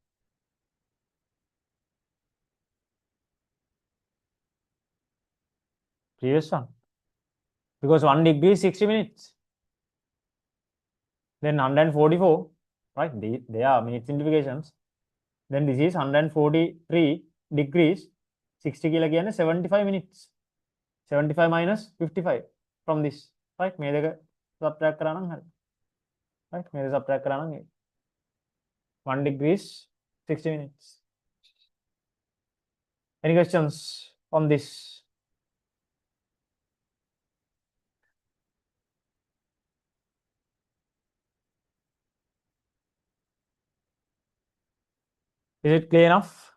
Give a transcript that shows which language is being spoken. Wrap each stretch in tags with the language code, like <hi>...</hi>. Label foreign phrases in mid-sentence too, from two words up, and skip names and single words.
<en>Previous one. Because 1 degree is 60 minutes. Then 144, right? They are minute simplifications. Then this is 143 degrees. 60</en> <si>කියලා කියන්නේ</si> <en>75 minutes. 75 minus 55 from this. Right?</en> <si>මේ දෙක subtract කරා නම් හරි. Right? මේ දෙක subtract කරා නම්</si> <en>1 degree is 60 minutes. Any questions on this? Is it clear enough?</en>